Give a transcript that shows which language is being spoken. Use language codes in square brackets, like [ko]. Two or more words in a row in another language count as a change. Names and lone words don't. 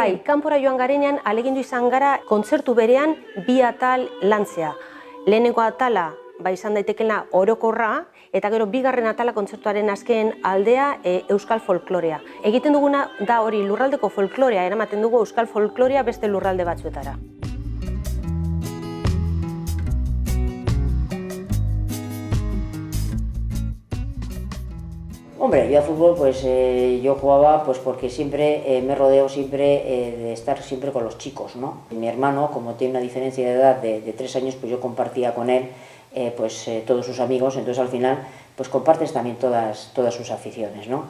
[eu] Bai, kanpora joan garenean alegindu izan gara kontzertu berean bi atal lantzea. Lehenengo atala izan daitekeela orokorra, eta gero bigarren atala kontzertuaren azken aldea euskal folklorea. Egiten duguna da hori lurraldeko folklorea, eramaten dugu euskal folklorea beste lurralde batzuetara. [es] Hombre, yo a fútbol pues yo jugaba pues porque siempre me rodeo siempre de estar siempre con los chicos, ¿no? Mi hermano, como tiene una diferencia de edad de 3 años, pues yo compartía con él todos sus amigos, entonces al final pues compartes también todas sus aficiones, ¿no?